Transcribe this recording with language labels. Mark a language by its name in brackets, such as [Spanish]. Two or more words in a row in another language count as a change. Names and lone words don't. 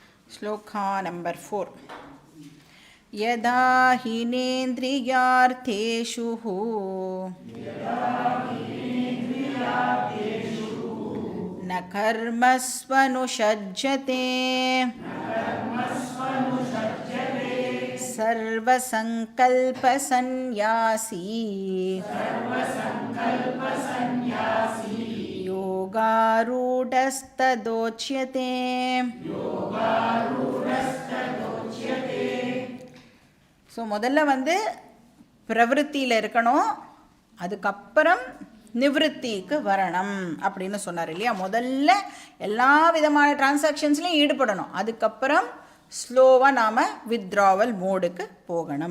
[Sanskrit] श्लोका नंबर 4 यदा हीनेन्द्रियार्थेषु न कर्मस्वनुषज्यते सर्वसंकल्पसन्न्यासी योगारूढस्तदोच्यते. [Tamil] ஸோ முதல்ல பிரவருத்தியில் இருக்கணும், அதுக்கப்புறம் நிவృத்திக்கு வரணும் அப்படின்னு சொன்னார் இல்லையா. முதல்ல எல்லா விதமான டிரான்சாக்ஷன்ஸ்லையும் ஈடுபடணும், அதுக்கப்புறம் ஸ்லோவாக நாம் [English] withdrawal mode-க்கு [Tamil] போகணும்.